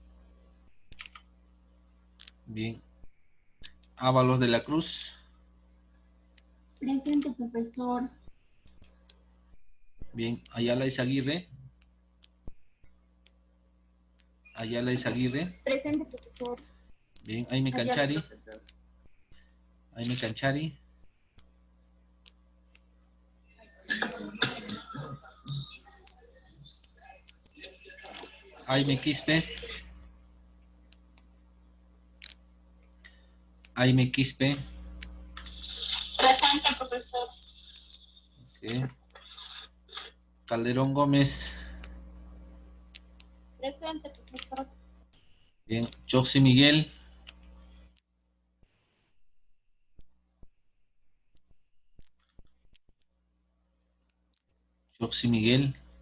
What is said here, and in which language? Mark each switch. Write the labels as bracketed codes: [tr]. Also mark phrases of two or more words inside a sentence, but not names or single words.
[es] Bien. Ábalos de la Cruz. Presente, profesor. Bien. Ayala Izaguirre. Ayala Izaguirre. Presente, profesor. Bien, Aime Ayala, Canchari. profesor. Aime Canchari. Aime Quispe. Aime Quispe. Presente, profesor. Ok. Calderón Gómez. Presente, profesor. Bien, Joxy Miguel. Joxy Miguel.